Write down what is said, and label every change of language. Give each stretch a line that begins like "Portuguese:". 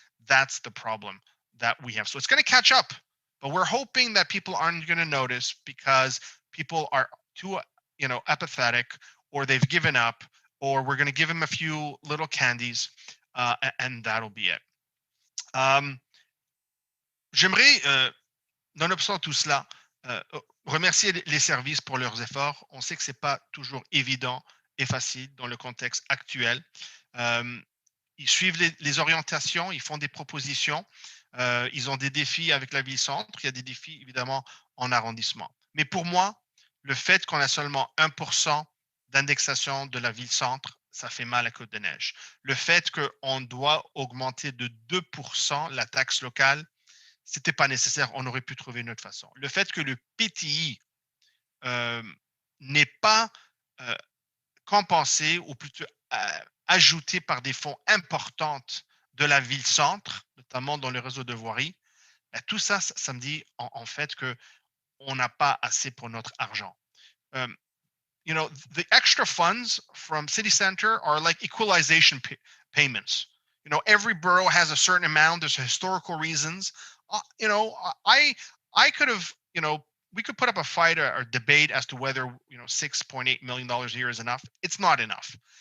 English: That's the problem that we have. So it's going to catch up, but we're hoping that people aren't going to notice because people are too, apathetic, or they've given up, or we're going to give them a few little candies, and that'll be it.
French: J'aimerais, nonobstant tout cela, remercier les services pour leurs efforts. On sait que c'est pas toujours évident et facile dans le contexte actuel. Ils suivent les orientations, ils font des propositions, ils ont des défis avec la ville-centre, il y a des défis évidemment en arrondissement. Mais pour moi, le fait qu'on a seulement 1% d'indexation de la ville-centre, ça fait mal à Côte-des-Neiges. Le fait qu'on doit augmenter de 2% la taxe locale, c'était pas nécessaire, on aurait pu trouver une autre façon. Le fait que le PTI n'est pas compensé, ou plutôt ajouté par des fonds importants de la ville-centre, notamment dans le réseau de voirie, tout ça, ça me dit en fait qu'on n'a pas assez pour notre argent.
English: The extra funds from City Center are like equalization payments. Every borough has a certain amount. There's historical reasons. I could have, we could put up a fight or debate as to whether, $6.8 million a year is enough. It's not enough.